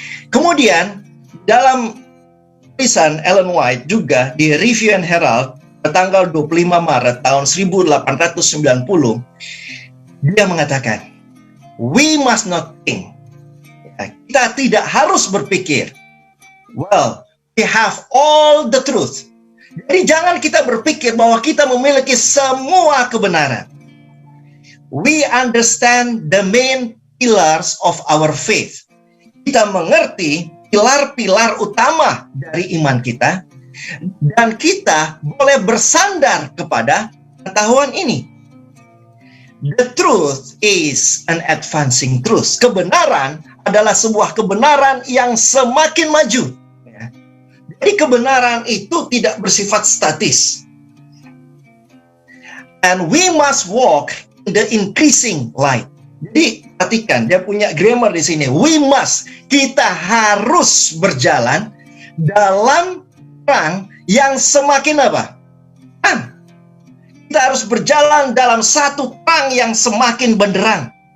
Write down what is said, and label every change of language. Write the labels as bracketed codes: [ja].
[id] Kemudian dalam tulisan Ellen White juga di Review and Herald tanggal 25 Maret tahun 1890, dia mengatakan, [en] we must not think. [id] Kita tidak harus berpikir, [en] well, we have all the truth. [id] Jadi jangan kita berpikir bahwa kita memiliki semua kebenaran. [en] We understand the main pillars of our faith. [id] Kita mengerti pilar-pilar utama dari iman kita, dan kita boleh bersandar kepada pengetahuan ini. [en] The truth is an advancing truth. [id] Kebenaran adalah sebuah kebenaran yang semakin maju. Jadi kebenaran itu tidak bersifat statis. [en] And we must walk in the increasing light. [id] Jadi perhatikan, dia punya grammar di sini. [en] We must, [id] kita harus berjalan dalam terang yang semakin apa? Terang. Kita harus berjalan dalam satu terang yang semakin benderang.